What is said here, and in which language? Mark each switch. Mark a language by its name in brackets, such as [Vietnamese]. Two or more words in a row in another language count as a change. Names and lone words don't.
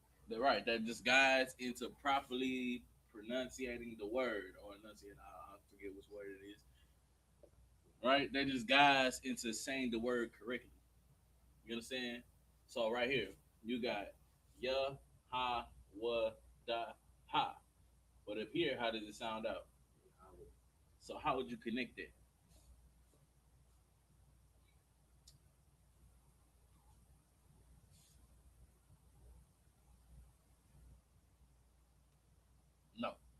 [English] right, that just guides into properly pronunciating the word or enunciating. I forget which word it is. Right, that just guides into saying the word correctly. You understand? So right here, you got ya ha wa da ha. But up here, how does it sound out? So how would you connect that? No.